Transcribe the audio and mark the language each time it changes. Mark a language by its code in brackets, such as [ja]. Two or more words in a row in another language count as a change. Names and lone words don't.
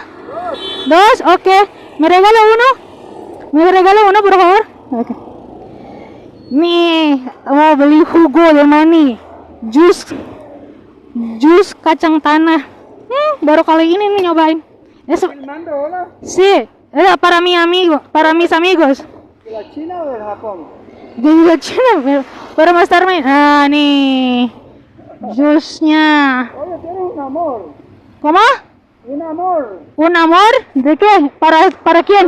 [es] Dos, ok. ¿Me regala uno? ¿Me regala uno, por favor? Okay. [id] Nih, mau beli [es] jugo de mani, [id] jus kacang tanah. Baru kali ini nih nyobain. [es] Sí, para mi amigo, para mis amigos. ¿De la China o del Japón? De la China, para más tarde. [id] Ah, nih, jusnya. [es] Oye, tienes un amor. ¿Cómo? Un amor. ¿Un amor? ¿De qué? ¿Para quién?